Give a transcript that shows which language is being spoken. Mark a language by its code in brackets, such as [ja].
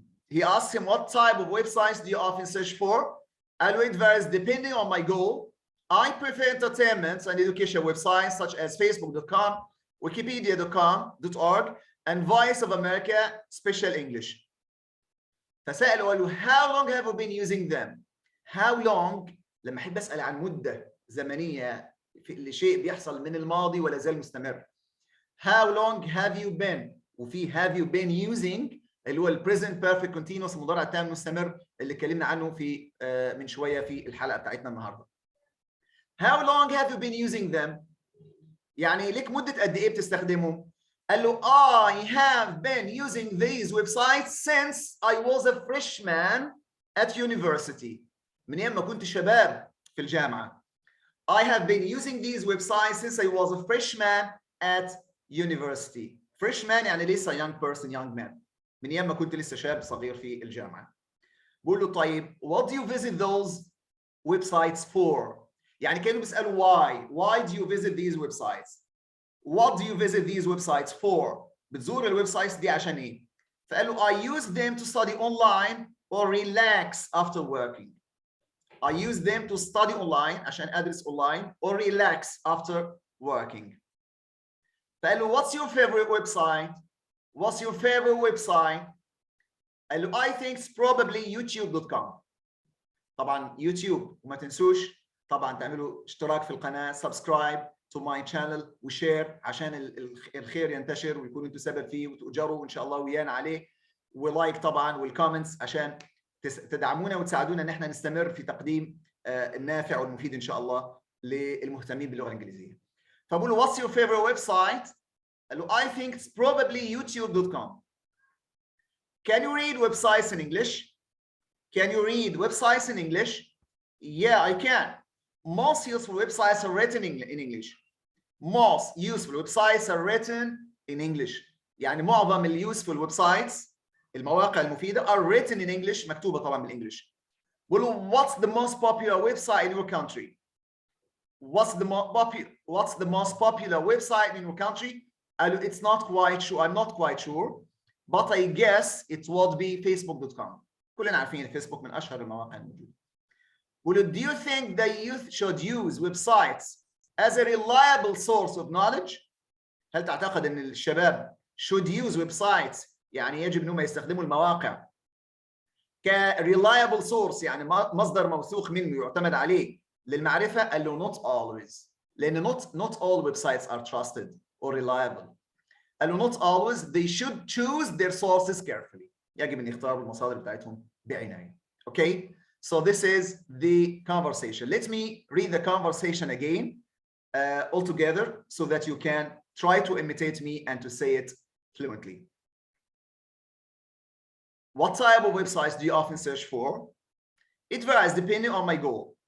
[en] he asked him, what type of websites do you often search for? [ar] قال له, [en] it varies depending on my goal. I prefer entertainment and education websites such as facebook.com, wikipedia.com.org, and Voice of America Special English. [ar] فسأله قال له, [en] how long have you been using them? How long, [ar] لما أحب أسأل عن مدة زمنية في شيء بيحصل من الماضي ولا زال مستمر. [en] How long have you been؟ [ar] وفي [en] have you been using [ar] اللي هو [en] present perfect continuous [ar] المضارع التام المستمر اللي اتكلمنا عنه في من شوية في الحلقة بتاعتنا النهاردة. [en] How long have you been using them؟ [ar] يعني لك مدة قد إيه بتستخدمهم؟ قال له, [en] I have been using these websites since I was a freshman at university. [ar] من أيام ما كنت شباب في الجامعة. [en] I have been using these websites since I was a freshman at university. Freshman [ar] يعني لسه [en] young person, young man. [ar] من أيام ما كنت لسه شاب صغير في الجامعة. بقول له طيب, [en] what do you visit those websites for؟ [ar] يعني كانوا بيسألوا [en] why do you visit these websites؟ What do you visit these websites for؟ [ar] بتزور الويب سايتس دي عشان ايه؟ فقال له, [en] I use them to study online or relax after working. I use them to study online [ar] عشان أدرس [en] online or relax after working. [ar] فقال له, [en] what's your favorite website؟ What's your favorite website؟ [ar] قال له, [en] I think it's probably youtube.com. [ar] طبعا يوتيوب, وما تنسوش طبعا تعملوا اشتراك في القناة, [en] subscribe to my channel [ar] وشير عشان الخير ينتشر ويكونوا انتم سبب فيه وتؤجروا ان شاء الله ويانا عليه, ولايك طبعا والكومنتس عشان تدعمونا وتساعدونا ان احنا نستمر في تقديم النافع والمفيد ان شاء الله للمهتمين باللغة الإنجليزية. فبقول له, [en] what's your favorite website؟ [ar] قال له, [en] I think it's probably youtube.com. Can you read websites in English? Can you read websites in English? Yeah, I can. Most useful websites are written in English. Most useful websites are written in English. [ar] يعني معظم اليوسفul websites المواقع المفيدة [en] are written in English, [ar] مكتوبة طبعا بالإنجليش. [en] Well, what's the most popular website in your country? What's the most popular website in your country? It's not quite sure. I'm not quite sure, but I guess it would be facebook.com. [ar] كلنا عارفين فيسبوك من أشهر المواقع الموجودة. [en] Well, do you think the youth should use websites as a reliable source of knowledge؟ [ar] هل تعتقد أن الشباب [en] should use websites [ar] يعني يجب أنهم يستخدموا المواقع [en] reliable source [ar] يعني مصدر موثوق منه يعتمد عليه للمعرفة؟ قال له, [en] not always. [ar] لأن [en] not all websites are trusted or reliable. [ar] قال له, [en] not always. They should choose their sources carefully. [ar] يجب أن يختاروا المصادر بتاعتهم بعناية. [en] Okay? So this is the conversation. Let me read the conversation again all together so that you can try to imitate me and to say it fluently. What type of websites do you often search for? It varies depending on my goal.